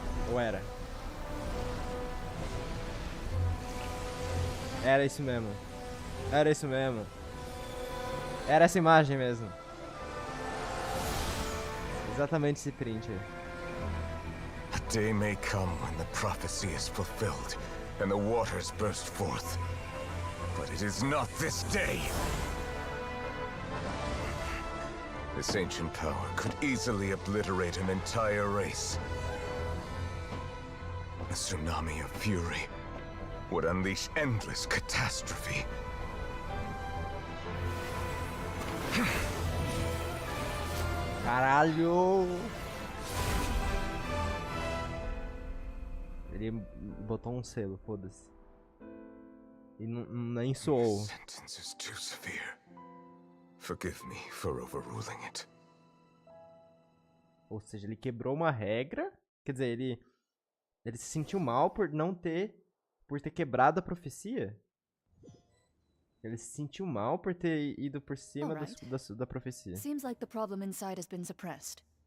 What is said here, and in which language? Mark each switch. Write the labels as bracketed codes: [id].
[pt] Ou era? Era isso mesmo. Era isso mesmo. Era essa imagem mesmo. Exatamente esse print aí. [en] A day may come when the prophecy is fulfilled and the waters burst forth. But it is not this day. This ancient power could easily obliterate an entire race. A tsunami of fury would unleash endless catastrophe. [pt] Caralho! Ele botou um selo, foda-se. E nem soou. [en] Sentence is too severe. Forgive me for overruling it. [pt] Ou seja, ele quebrou uma regra. Quer dizer, ele se sentiu mal por não ter... Por ter quebrado a profecia? Ele se sentiu mal por ter ido por cima da profecia. [en] Seems like the problem inside has been suppressed.